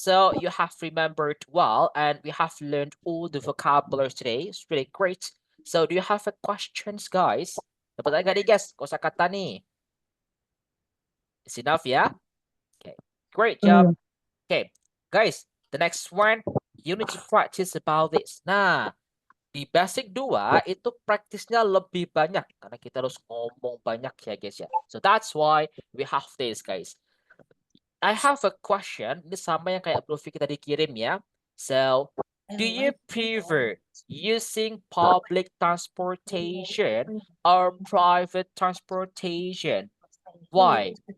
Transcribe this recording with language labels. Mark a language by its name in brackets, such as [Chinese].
[English] So you have remembered well, and we have learned all the vocabulary today. It's really great. So do you have a questions, guys? [Indonesian] Dapat nggak nih, guys? Kosakata nih. [English] It's enough, yeah? Okay, great job. Okay, guys, the next one, you need to practice about this. [Indonesian] Nah, di basic 2 itu praktisnya lebih banyak karena kita harus ngomong banyak ya guys ya. [English] So that's why we have this, guys. I have a question. [Indonesian] Ini sama yang kayak Bro Vicky tadi kirim ya. [English] So, do you prefer using public transportation or private transportation? Why?